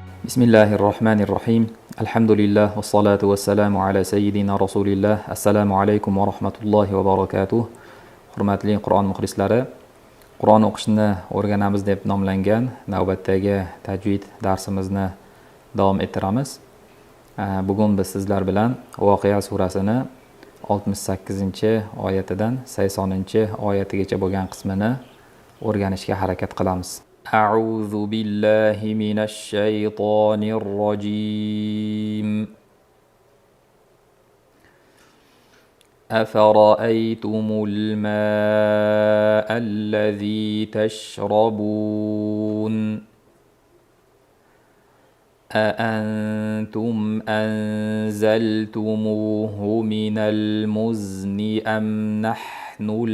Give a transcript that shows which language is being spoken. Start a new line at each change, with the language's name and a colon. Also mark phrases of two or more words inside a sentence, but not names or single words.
Arabic: بسم الله الرحمن الرحيم. الحمد لله والصلاة والسلام على سيدنا رسول الله.
Uzbek: Assalomu alaykum va rahmatullohi va barakatuh. Hurmatli Qur'on muxlislari, Qur'on o'qishni o'rganamiz deb nomlangan navbatdagi tajvid darsimizni davom ettiramiz. Bugun biz sizlar bilan Voqea surasini 68-oyatidan 80-oyatigacha bo'lgan qismini o'rganishga harakat qilamiz.
Arabic: أعوذ بالله من الشيطان الرجيم. أفرأيتم الماء الذي تشربون أأنتم أنزلتموه من المزن أم نحن